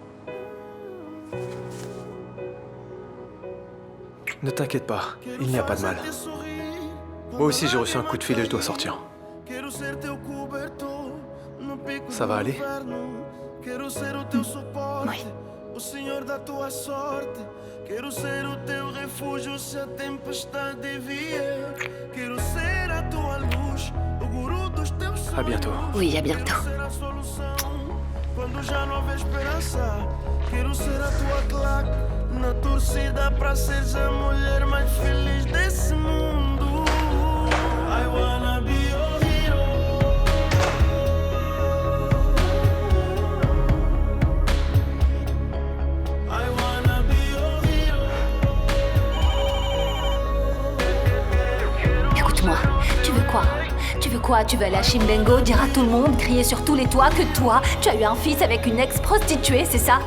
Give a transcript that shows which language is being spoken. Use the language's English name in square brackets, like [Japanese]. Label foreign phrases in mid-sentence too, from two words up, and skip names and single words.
[French] Ne t'inquiète pas, il n'y a pas de mal. Moi aussi j'ai reçu un coup de fil et je dois sortir. Ça va aller? Oui. [Portuguese] O Senhor da tua sorte, quero ser o teu refúgio se a tempestade vier. Quero ser a tua luz, o guru dos teus sonhos. [French] À bientôt. Oui, à bientôt. [Portuguese] Quando já não houver esperança, quero ser a tua claque na torcida pra seres a mulher mais feliz desse mundo. [English] I wanna be your hero. I wanna be your hero. [French] Écoute-moi, tu veux quoi? Tu veux quoi? Tu veux aller à Chimbengo, dire à tout le monde, crier sur tous les toits que toi, tu as eu un fils avec une ex-prostituée, c'est ça?